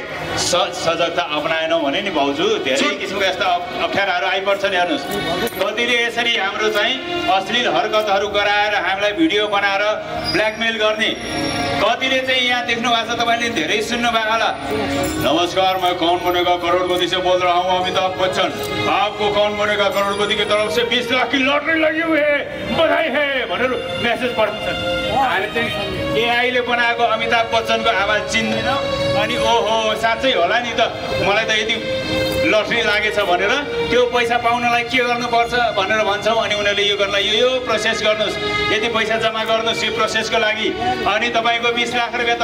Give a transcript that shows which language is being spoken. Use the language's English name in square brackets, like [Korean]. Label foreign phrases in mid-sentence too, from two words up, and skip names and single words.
[Nepali] सजगता अपनाएनौँ भने नि भाउजू धेरै किसिमको यस्ता अप्ठ्याराहरू आइपर्छ नि हेर्नुहोस् कतिले यसरी हाम्रो चाहिँ अश्लील हरकतहरू गराएर हामीलाई भिडियो बनाएर ब्ल्याकमेल गर्ने कतिले चाहिँ यहाँ देख्नु भएको छ तपाईँले धेरै सुन्नु भएको होला [Hindi] नमस्कार मैं कौन बनेगा करोड़पति से बोल रहा हूँ अमिताभ बच्चन आपको कौन बनेगा करोड़पति की तरफ से 20 लाख की लॉटरी लगी हुई है बधाई है [Nepali] भनेर मेसेज पठाउँछन् हामी चाहिँ एआईले बनाएको अमिताभ बच्चनको आवाज चिन्दैनौँ अनि ओहो साँच्चै होला नि त मलाई त यदि लटरी लागेछ भनेर त्यो पैसा पाउनलाई के गर्नुपर्छ भनेर भन्छौँ अनि उनीहरूले यो गर्नलाई यो प्रोसेस गर्नुहोस् यदि पैसा जम्मा गर्नुहोस् यो प्रोसेसको लागि अनि तपाईँको 20 लाख रुपियाँ